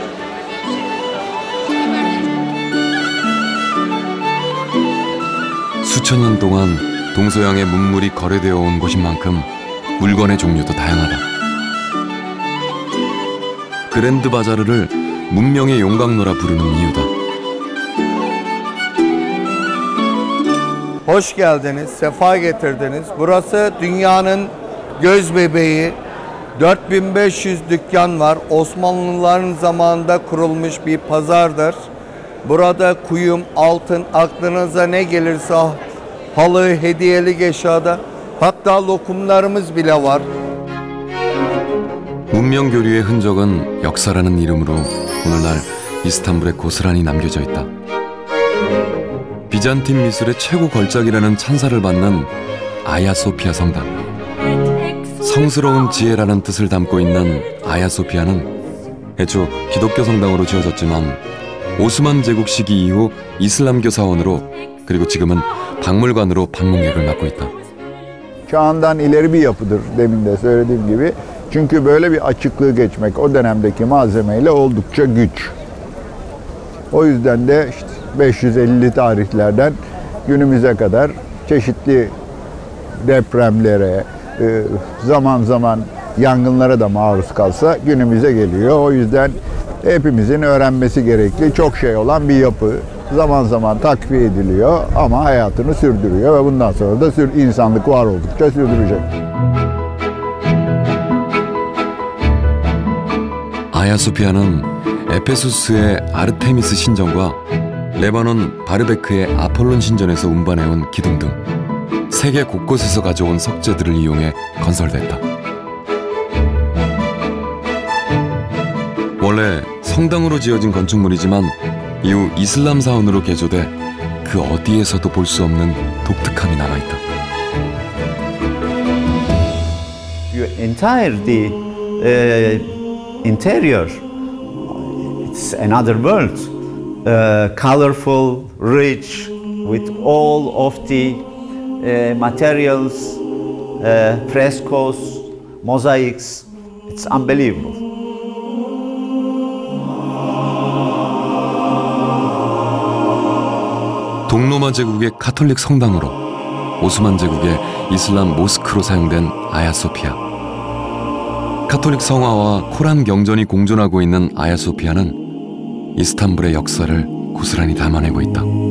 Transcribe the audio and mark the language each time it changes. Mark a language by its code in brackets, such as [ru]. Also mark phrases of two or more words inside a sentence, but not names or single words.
[ko] 수천 년 동안 동서양의 문물이 거래되어 온 곳인 만큼 물건의 종류도 다양하다. 그랜드 바자르를 문명의 용광로라 부르는 이유다. [tr] Hoş geldiniz, sefa getirdiniz. Burası dünyanın göz bebeği. 4500 dükkan var. Osmanlıların zamanında kurulmuş bir pazardır. Burada kuyum, altın, aklınıza ne gelirse halı, hediyelik eşyada, hatta lokumlarımız bile var. [ko] 문명 교류의 흔적은 역사라는 이름으로 오늘날 이스탄불에 고스란히 남겨져 있다. 비잔틴 미술의 최고 걸작이라는 찬사를 받는 아야소피아 성당. 성스러운 지혜라는 뜻을 담고 있는 아야소피아는 애초 기독교 성당으로 지어졌지만 오스만 제국 시기 이후 이슬람교 사원으로 그리고 지금은 박물관으로 방문객을 맡고 있다. [tr] Çağından ileri bir yapıdır demin de söylediğim gibi. Çünkü böyle bir açıklığı geçmek o dönemdeki malzemeyle oldukça güç. O yüzden de işte 550 tarihlerden günümüze kadar çeşitli depremlere, zaman zaman yangınlara da maruz kalsa günümüze geliyor. O yüzden hepimizin öğrenmesi gerekli çok şey olan bir yapı. Zaman zaman takviye ediliyor ama hayatını sürdürüyor ve bundan sonra da insanlık var oldukça sürdürecek. [ko] 아야소피아는 에페소스의 아르테미스 신전과 레바논 바르베크의 아폴론 신전에서 운반해온 기둥 등 세계 곳곳에서 가져온 석재들을 이용해 건설됐다. 원래 성당으로 지어진 건축물이지만 이후 이슬람 사원으로 개조돼 그 어디에서도 볼 수 없는 독특함이 남아있다. [en] Interior, it's another world, colorful, rich, with all of the materials, frescoes, mosaics. It's unbelievable. [ko] 동로마 제국의 카톨릭 성당으로 오스만 제국의 이슬람 모스크로 사용된 아야소피아. 카톨릭 성화와 코란 경전이 공존하고 있는 아야소피아는 이스탄불의 역사를 고스란히 담아내고 있다.